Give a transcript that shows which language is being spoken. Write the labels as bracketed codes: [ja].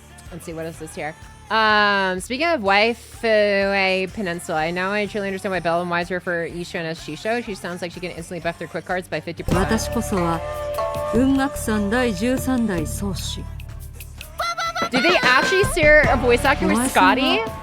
[en] Let's see, what is this here? Speaking of Waifu Peninsula, I now I truly understand why Bell and Wise refer Ishan as Shisho. She sounds like she can instantly buff their quick cards by 50%. [ja] 私こそは雲岳山第13代宗師 [en] Did they actually share a voice actor with Scotty?